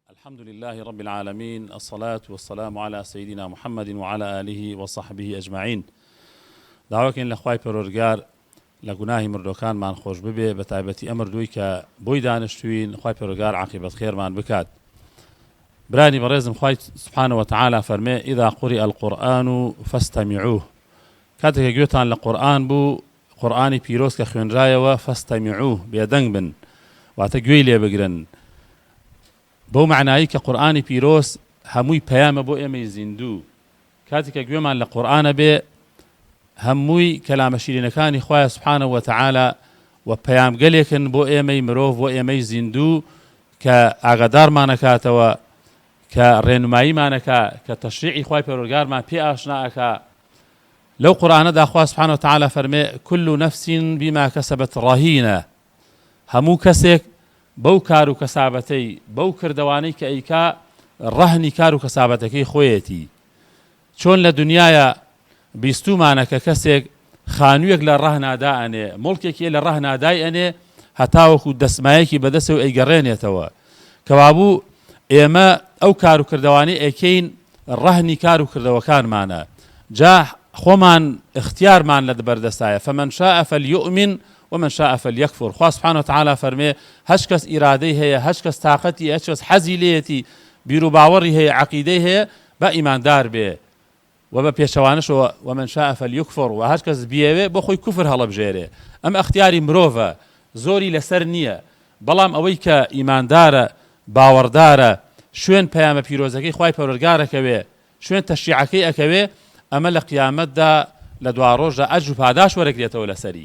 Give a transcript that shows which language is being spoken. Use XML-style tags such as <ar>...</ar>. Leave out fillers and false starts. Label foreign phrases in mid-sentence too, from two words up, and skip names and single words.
<ar>الحمد لله رب العالمين، الصلاة والسلام على سيدنا محمد وعلى آله وصحبه أجمعين.</ar> <ckb>دعوەکەین لە خوای پەروەردگار لە گوناهی مردوەکانمان خۆش ببێ، بە تایبەتی ئەم مردووی کە بۆی دانیشتووین، خوای پەروەردگار عاقبەت خێرمان بکات. برانی بەڕێزم، خوای</ckb> <ar>سبحانه وتعالى</ar> <ckb>فەرمێ:</ckb> <ar>إذا قرئ القرآن فاستمعوه.</ar> <ckb>کاتێک گوێتان لە قورئان بوو، قورئانی پیرۆز کە خوێنرایەوە، فاستمعوه، بێدەنگ بن، واتە گوێی لێ بگرن. بەو معنایی کە قورئانی پیرۆز هەمووی پەیامە بۆ ئێمەی زیندوو. کاتێک کە گوێمان لە قورئانە بێ، هەمووی کەلامە شیرینەکانی خوای</ckb> <ar>سبحانه وتعالى</ar> <ckb>و پەیامگەلێکن بۆ ئێمەی مرۆڤ، بۆ ئێمەی زیندوو، کە ئاگادارمانەکاتەوە، کە ڕێنماییمانەکات، کە تەشریعی خوای پەروەردگارمان پێ ئاشناکات. لەو قورئانەدا خوا</ckb> <ar>سبحانه وتعالى</ar> <ckb>فەرمێ:</ckb> <ar>كل نفس بما كسبت رهينة.</ar> <ckb>هەموو کەسێک بەو کار و کەسابەتەی، بەو کردەوانەی کە ئەیکا، ڕەهنی کار و کەسابەتەکەی خۆیەتی. چۆن لە دنیاە بیستومانە کە کەسێک خانوویەک لە ڕەهنادا ئەنێ، مڵکێکی لە ڕەهنادای ئەنێ، هەتاوەکو دەسمایەکی بەدەستەوە ئەیگەڕێنێتەوە. کەوابوو ئێمە ئەو کار و کردەوانەی ئەکەین ڕەهنی کار و کردەوەکانمانە. جا خۆمان اختیارمان لە بەردەستایە.</ckb> <ar>فمن شاء فليؤمن ومن شاء فليكفر.</ar> <ckb>خوا</ckb> <ar>سبحانه وتعالى</ar> <ckb>فەرمێ: هەچ کەس ئیرادەی هەیە، هەچ کەس تاقەتی، هەچ کەس حەزی لێیەتی، بیر و باوەڕی هەیە، عەقیدەی هەیە، بە ئیماندار بێ و بە پێشەوانشەوە</ckb> <ar>ومن شاء فليكفر،</ar> <ckb>و هەچ کەس بیەوێ بۆ خۆی کوفر هەڵەبژێرێ. ئەم ئەختیاری مرۆڤە، زۆری لەسەر نییە. بەڵام ئەوەی کە ئیماندارە، باوەڕدارە، شوێن پەیامە پیرۆزەکەی خوای پەروەردگارەکەوێ، شوێن تەشریعەکەی ئەکەوێ، ئەمە لە قیامەتدا لە دوا ڕۆژدا ئەجر و پاداش وەرەگرێتەوە لەسەری.</ckb>